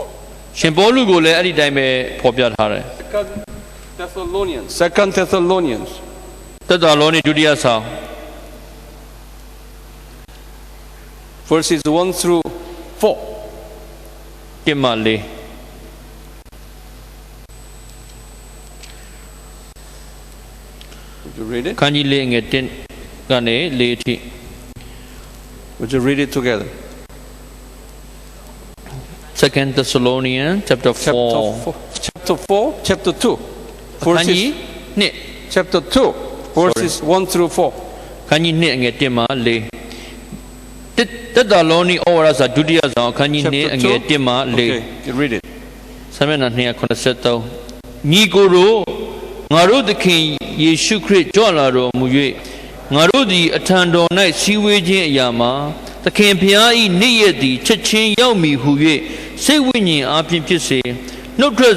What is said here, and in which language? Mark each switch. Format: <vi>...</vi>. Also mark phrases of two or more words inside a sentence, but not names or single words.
<my>ရှင်ပေါလုကိုလည်းအဲ့ဒီတိုင်းပဲဖော်ပြထားတယ်</my> <en>Second Thessalonians.</en> <my>သက်သာလောနိဒုတိယဆောင်</my> <en>verses 1 through 4.</en> <my>1 မှ4</my> <en>Would you read it?</en> <my>ခန်းကြီး၄ငယ်1ကနေ4အထိ</my> <en>Would you read it together? Second Thessalonians chapter 4 Chapter 2.</en> <my>ခန်းကြီး</my> <en>Chapter 2, verses 1 through 4.</en> <my>ခန်းကြီး2ငယ်1မှ4တတက်တာလောနီဩဝါဒစာဒုတိယဆောင်အခန်းကြီး</my> <en>Chapter</en> <my>2အငယ် 2. 1မှ</my> <en>Okay, 4 you read it.</en> <my>ဆမျက်နှာ283ညီကိုတို့ငါတို့သခင်ယေရှုခရစ်ကြွလာတော်မူ၍ငါတို့သည်အထံတော်၌စည်းဝေးခြင်းအရာမှာသခင်ဖျား၏နေ့ရက်သည်ချက်ချင်းရောက်မည်ဟု၍စိတ်ဝိညာဉ်အားဖြင့်ဖြစ်စေနှုတ်ထွက်စ</my>